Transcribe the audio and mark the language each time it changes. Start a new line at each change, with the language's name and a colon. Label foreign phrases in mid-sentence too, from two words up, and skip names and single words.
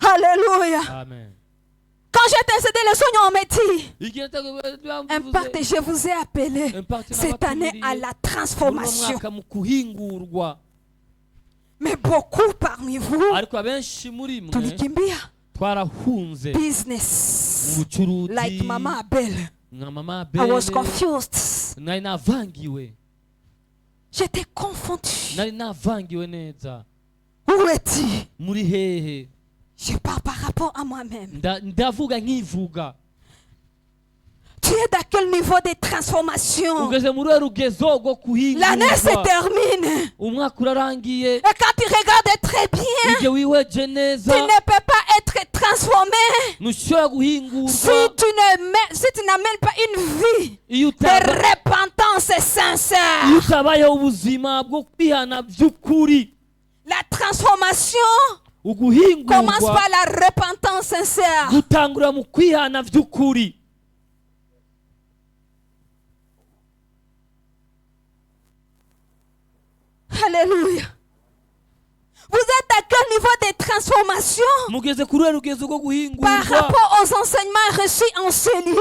French: Alléluia. Amen. Quand j'étais intercédé, le Seigneur m'a dit, Impact, je vous ai appelé cette année à la transformation. Mais beaucoup parmi vous, tulikimbia
English: business like
French: Mama Abel.
English: I was confused.
French: J'étais confondu. Où es-tu? Je parle par rapport à moi-même. Tu es dans quel niveau de transformation? L'année se termine. Et quand tu regardes très bien, tu ne peux pas être transformé si tu ne
Kinyarwanda: habayeho ubuzima bwo kwihana by'ukuri.
French: La transformation commence par la repentance sincère.
Kinyarwanda: Gutangura mu kwihana by'ukuri.
French: Alléluia. Vous êtes à quel niveau de transformation par rapport aux enseignements reçus en ce lieu?